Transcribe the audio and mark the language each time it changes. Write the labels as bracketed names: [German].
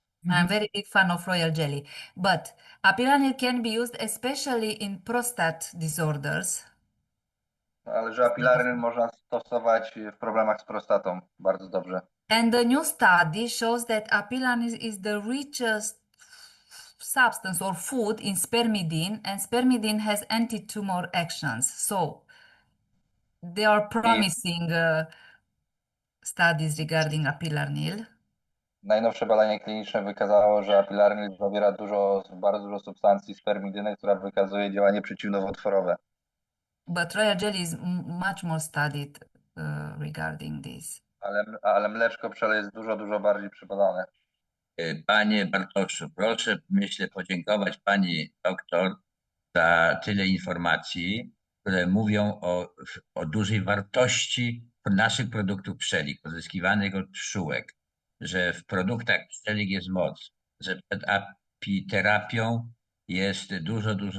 [English] I'm very big fan of royal jelly, but apilanil can be used especially in prostate disorders. [Polish] Ale że apilarny można stosować w problemach z prostatą bardzo dobrze. [English] And the new study shows that apilanil is the richest substance or food in spermidine, and spermidine has anti-tumor actions. So they are promising studies regarding apilarnil. [Polish] Najnowsze badanie kliniczne wykazało, że apilarny zawiera bardzo dużo substancji spermidyny, która wykazuje działanie przeciwnowotworowe. [English] But royal jelly is much more studied regarding this. [Polish] Ale mleczko pszczele jest dużo bardziej przebadane. Panie Bartoszu, proszę, myślę, podziękować pani doktor za tyle informacji, które mówią o dużej wartości naszych produktów pszczelich, pozyskiwanych od pszczółek, że w produktach pszczelich jest moc, że przed apiterapią jest dużo